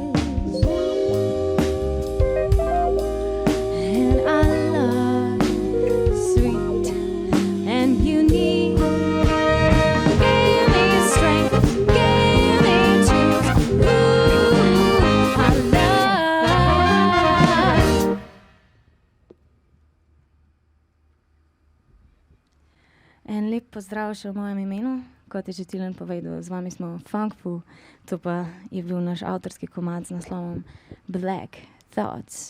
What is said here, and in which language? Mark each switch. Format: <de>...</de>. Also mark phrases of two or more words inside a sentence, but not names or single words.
<en>And I love sweet and unique. Gave me strength, gave me chills. Ooh, I love.</en> <sl>En lep pozdrav še v mojem imenu. Kot je že Tilen povedal, z vami smo Funk Fu, to pa je bil naš avtorski komad z naslovom Black Thoughts.</sl>